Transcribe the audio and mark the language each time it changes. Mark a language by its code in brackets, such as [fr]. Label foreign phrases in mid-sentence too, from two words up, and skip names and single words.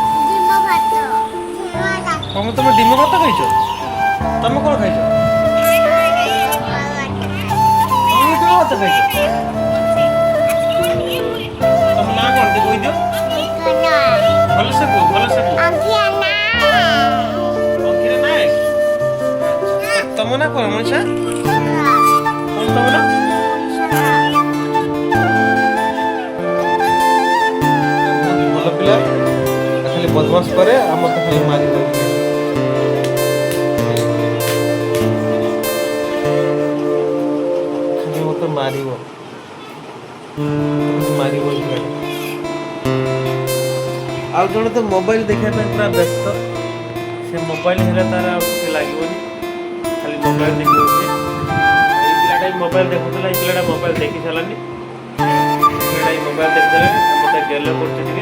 [or] ତମେ ଡିମ ଭାତ ଖାଇଛ, ତମେ କ'ଣ ଖାଇଛ, ତମେ ଡିମ ଭାତ ଖାଇଛ, ତମ ନାଁ କ'ଣ ଟିକେ କହିଦିଅ, ଭଲସେ କୁହ ଭଲସେ କୁହ। ଅଙ୍କିରା ନାୟକ। ତମ ନାଁ କ'ଣ ମଣିଷା? କ'ଣ ତମ ନାଁ? ଭଲ ପିଲା, ଖାଲି ବଦମାସ କରେ, ଆଉ ମତେ ଖାଲି ମାରିବ। ମାରିବ ମାରିବ ଏଇ ପିଲାଟା। ଆଉ ଜଣେ ତ ମୋବାଇଲ ଦେଖିବା ପାଇଁ ପୁରା ବ୍ୟସ୍ତ, ସେ ମୋବାଇଲ ହେଲେ ତାର ଆଉ କିଛି ଲାଗିବନି, ଖାଲି ମୋବାଇଲ ଦେଖିବ ସିଏ। ଏଇ ପିଲାଟା ବି ମୋବାଇଲ ଦେଖୁଥିଲା, ଏଇ ପିଲାଟା ମୋବାଇଲ ଦେଖି ସାରିଲାନି, ପିଲାଟା ଏଇ ମୋବାଇଲ ଦେଖି ସାରିଲାନି, ମୋତେ ଗେଲ କରୁଛି ଟିକେ।